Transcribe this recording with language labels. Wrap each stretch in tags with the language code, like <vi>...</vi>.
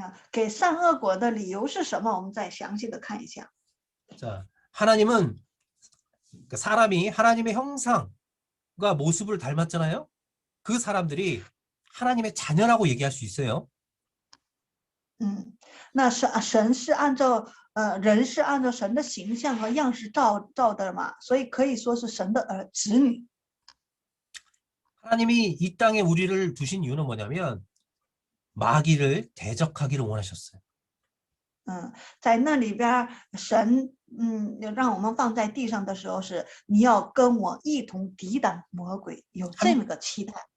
<zh>给善恶果的理由是什么？我们再详细的看一下。</zh> <ko>자, 하나님은 사람이 하나님의 형상과 모습을 닮았잖아요. 그 사람들이 하나님의 자녀라고 얘기할 수 있어요.</ko> <zh>那神是按照人是按照神的形象和样式造的嘛，所以可以说是神的子女。</zh> <ko>하나님이 이 땅에 우리를 두신 이유는 뭐냐면 마귀를 대적하기를 원하셨어요.</ko> <zh>在那里边神让我们放在地上的时候是你要跟我一同抵挡魔鬼，有这么个期待。</zh>